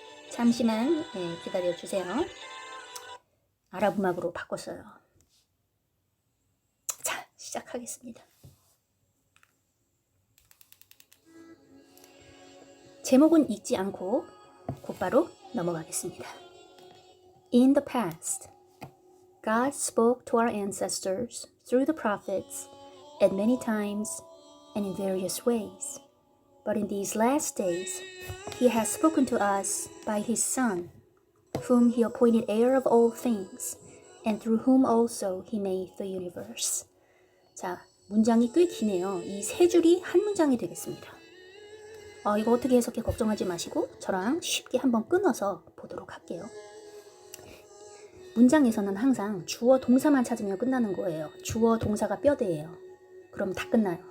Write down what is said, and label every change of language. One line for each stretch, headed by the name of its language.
Korean: 잠시만 기다려주세요. 아랍 음악으로 바꿨어요. 자, 시작하겠습니다. 제목은 읽지 않고 곧바로 넘어가겠습니다.
English: In the past, God spoke to our ancestors through the prophets at many times and in various ways. But in these last days, He has spoken to us by His Son, whom He appointed heir of all things, and through whom also He made the universe.
Korean: 자, 문장이 꽤 기네요. 이 세 줄이 한 문장이 되겠습니다. 이거 어떻게 해석해 걱정하지 마시고 저랑 쉽게 한번 끊어서 보도록 할게요. 문장에서는 항상 주어 동사만 찾으면 끝나는 거예요. 주어 동사가 뼈대예요. 그럼 다 끝나요.